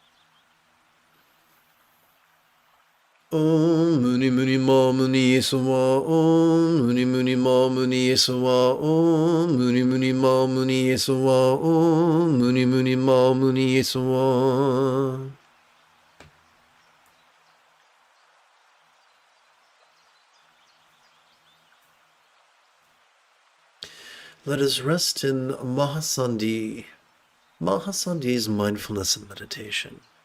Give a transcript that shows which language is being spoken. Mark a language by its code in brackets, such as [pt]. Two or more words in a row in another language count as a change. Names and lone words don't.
[sa] ॐ मुनि मुनि म मुनि येसवा. ॐ मुनि मुनि म मुनि येसवा. ॐ मुनि मुनि म मुनि येसवा. ॐ मुनि मुनि म मुनि येसवा. [en] Let us rest in Mahasandhi. Mahasandhi is mindfulness and meditation.